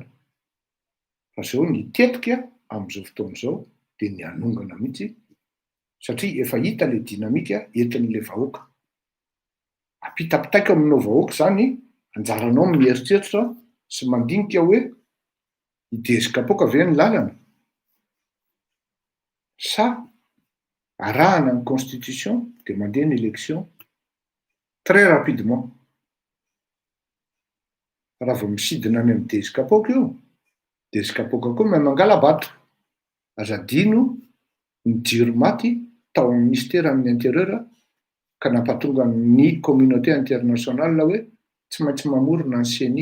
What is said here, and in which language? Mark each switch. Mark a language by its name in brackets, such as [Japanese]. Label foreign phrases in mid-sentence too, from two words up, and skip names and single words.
[Malagasy] Fa zao ny tetika amin'izao fotoana izao dia ny anongana mihitsy, satria efa hita le dinamika entin'le vahoaka. Apitapitaika aminao vahoaka zany anjaranao mieritreritra sy mandinika hoe i Dezy Kapoka ve ny lalana sa arahana ny constitution dia mandeha ny [French] élection très rapidement. [Malagasy] Raha vao misidina any amin'ny Dezy Kapoka io, Dezy Kapoka koa mahay mangala-bato. Azadino ny jiro maty tao amin'ny ministère amin'ny intérieur ka nampatonga ny [French] communauté internationale [Malagasy] hoe tsy maintsy mamorona ny CENI.